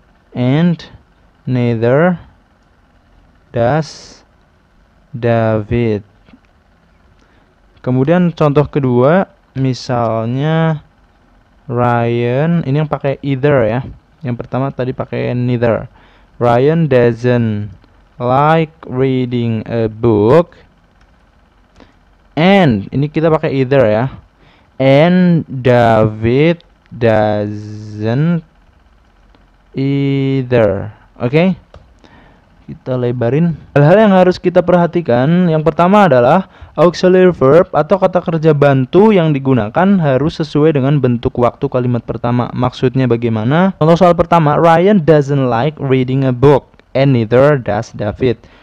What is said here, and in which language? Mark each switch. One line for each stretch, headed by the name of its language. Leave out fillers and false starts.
English: And neither does David.
Indonesian: Kemudian contoh kedua, misalnya Ryan, ini yang pakai either ya. Yang pertama tadi pakai neither.
English: Ryan doesn't like reading a book. And
Indonesian: ini kita pakai
English: either ya. And David doesn't either.
Indonesian: Oke? Kita lebarin. Hal-hal yang harus kita perhatikan, yang pertama adalah auxiliary verb atau kata kerja bantu yang digunakan harus sesuai dengan bentuk waktu kalimat pertama. Maksudnya bagaimana? Contoh soal pertama,
English: Ryan doesn't like reading a book and neither does David.